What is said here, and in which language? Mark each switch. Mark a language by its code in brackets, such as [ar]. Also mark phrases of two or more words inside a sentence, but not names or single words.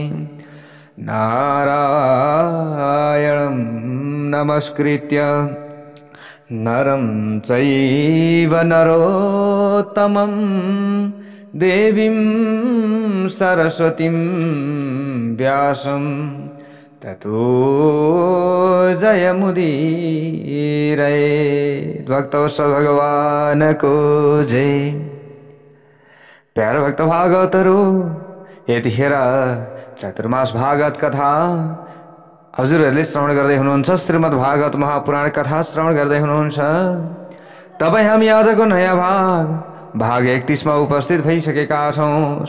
[sa] नारायणं नमस्कृत्य नरं चैव नरोत्तमं देवीं सरस्वतीं व्यासं ततो जयमुदीरये। [ne] भक्तवत्सल भगवान को जय। प्यारे भक्त भागवतहरू, यतिखेर चतुर्मास भागवत कथा हजुरहरूले श्रवण गर्दै हुनुहुन्छ। श्रीमद् भागवत महापुराण कथा श्रवण गर्दै हुनुहुन्छ। तपाईँ हामी आजको नयाँ भाग 31 मा उपस्थित भइसकेका छौँ।